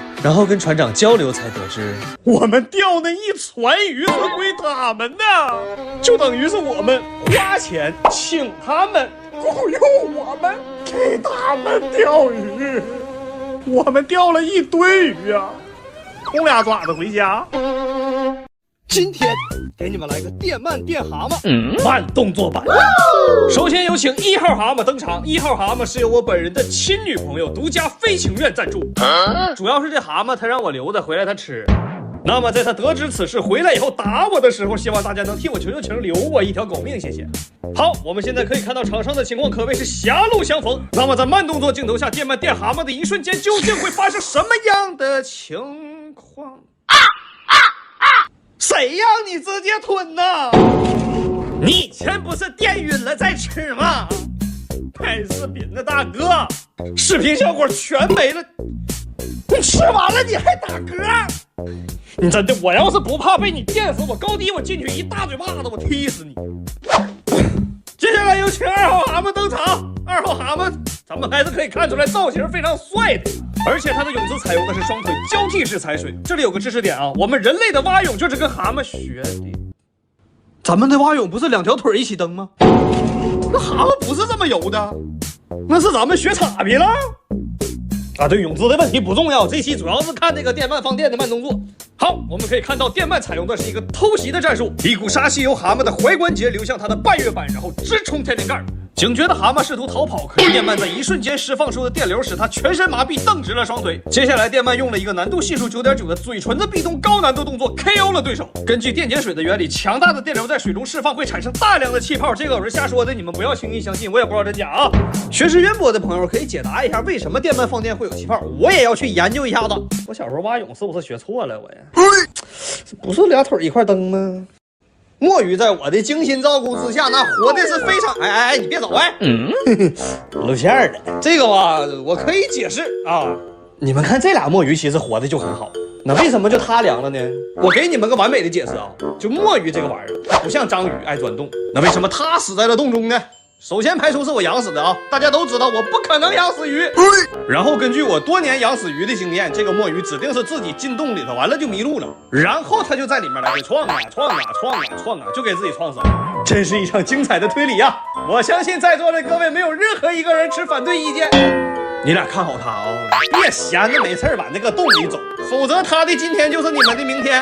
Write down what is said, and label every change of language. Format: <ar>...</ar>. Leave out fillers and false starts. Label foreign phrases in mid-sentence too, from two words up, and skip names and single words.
<zh>然後跟船長交流才得知，我們釣那一船魚是歸他們的，就等於是我們花錢請他們雇傭我們，給他們釣魚。我們釣了一堆魚啊，空2爪子回家。今天给你们来个電鰻電蛤蟆慢動作版。首先有請1號蛤蟆登場。1號蛤蟆是由我本人的親女朋友獨家非情願贊助，主要是這蛤蟆他讓我留着回來他吃。那麼在他得知此事回來以後打我的時候，希望大家能替我求求情，留我一條狗命，謝謝。好，我們現在可以看到場上的情況可謂是狹路相逢。那麼在慢動作鏡頭下電鰻電蛤蟆的一瞬間，究竟會發生什麼樣的情況？誰讓你直接吞呢？你以前不是電暈了再吃嗎？拍視頻的大哥，視頻效果全沒了，你吃完了你還打嗝？你真的，我要是不怕被你電死，我高低我進去一大嘴巴子，我踢死你。接下來有請2號蛤蟆登場。2號蛤蟆，咱們還是可以看出來造型非常帥的，而且它的泳姿採用的是雙腿交替式踩水。這裡有個知識點啊，我們人類的蛙泳就是跟蛤蟆學的。咱們的蛙泳不是2條腿一起蹬嗎？那蛤蟆不是這麼游的，那是咱們學岔劈了。啊，對，泳姿的問題不重要，這期主要是看這個電鰻放電的慢動作。好，我們可以看到電鰻採用的是一個偷襲的戰術，一股殺氣由蛤蟆的踝關節流向它的半月板，然後直衝天靈蓋。警覺的蛤蟆試圖逃跑，可是電鰻在一瞬間釋放出的電流使它全身麻痹，蹬直了雙腿。接下來電鰻用了一個難度係數9.9的嘴唇的壁咚高難度動作 KO 了對手。根據電解水的原理，強大的電流在水中釋放會產生大量的氣泡，這個我是瞎說的，你們不要輕易相信，我也不知道真假啊。學識淵博的朋友可以解答一下，為什麼電鰻放電會有氣泡？我也要去研究一下子。我小時候蛙泳是不是學錯了？我呀，不是2腿一塊蹬嗎？墨魚在我的精心照顧之下，那活的是非常……哎，你別走哎！露餡的這個吧，我可以解釋啊。你們看這倆墨魚其實活的就很好，那為什麼就它涼了呢？我給你們個完美的解釋啊，就墨魚這個玩意兒，它不像章魚愛鑽洞，那為什麼它死在了洞中呢？首先排除是我養死的啊，大家都知道我不可能養死魚。然後根據我多年養死魚的經驗，這個墨魚指定是自己進洞裡頭，完了就迷路了，然後他就在裡面來回撞啊，就給自己撞死了。真是一場精彩的推理啊！我相信在座的各位沒有任何一個人持反對意見。你倆看好他啊，別閒着沒事往那個洞裡走，否則他的今天就是你們的明天。</zh>